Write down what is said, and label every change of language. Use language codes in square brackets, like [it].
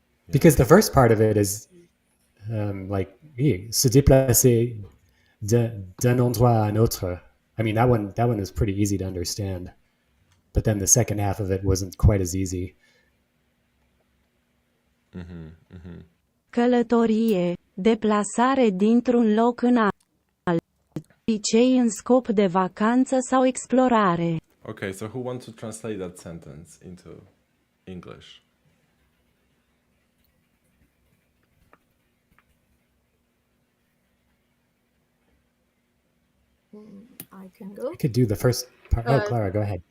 [en] Because the first part of it is like [fr] se déplacer d'un endroit à un autre. [en] I mean, that one is pretty easy to understand. But then the second half of it wasn't quite as easy. [ro] călătorie, deplasare dintr-un loc în altul, obicei în scop de vacanță sau explorare. [en] Okay, so who wants to translate that sentence into English? I can go. I could do the first part. Oh, Uh, Clara, go ahead.